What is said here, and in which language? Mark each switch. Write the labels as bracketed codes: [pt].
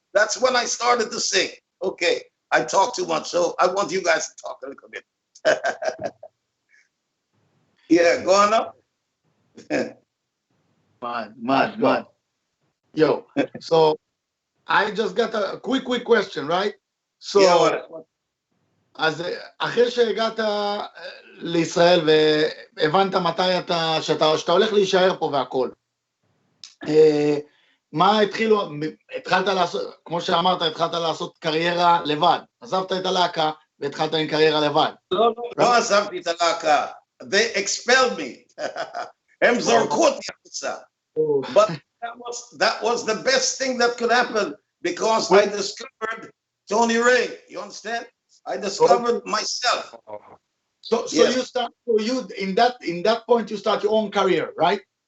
[en] That's when I started to sing. Okay, I talk too much, so I want you guys to talk a little bit. Yeah, go on up. Mad. Yo, so I just got a quick question, right? So, Yeah, what? [he] אז אחרי שהגעת לישראל והבנת מתי שאתה הולך להישאר פה והכל, מה התחלת לעשות, כמו שאמרת, התחלת לעשות קריירה לבד, עזבת את הלהקה והתחלת עם קריירה לבד. לא עזבתי את הלהקה, [en] they expelled me. [he] הם זרקו אותי החוצה. [en] But that was the best thing that could happen because I discovered Tony Ray, you understand? I discovered myself. So yes. you in that point you start your own career, right?